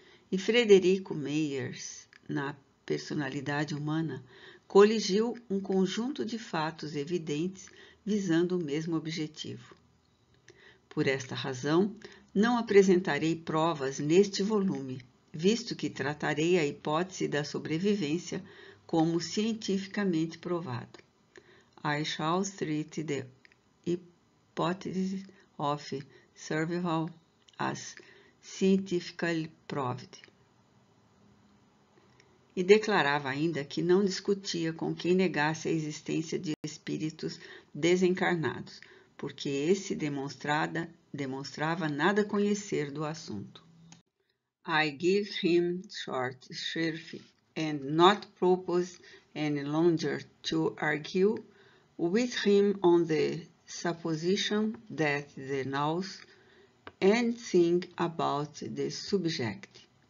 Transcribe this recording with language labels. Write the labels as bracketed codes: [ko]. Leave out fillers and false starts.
[pt] E Frederico Myers, na Personalidade Humana, coligiu um conjunto de fatos evidentes visando o mesmo objetivo. Por esta razão, não apresentarei provas neste volume, visto que tratarei a hipótese da sobrevivência como cientificamente provado. [en] I shall treat the hypothesis of survival as scientifically proved. [pt] E declarava ainda que não discutia com quem negasse a existência de espíritos desencarnados, porque esse demonstrava nada conhecer do assunto. [en] I give him short shrift and not propose any longer to argue with him on the supposition that he knows anything about the subject.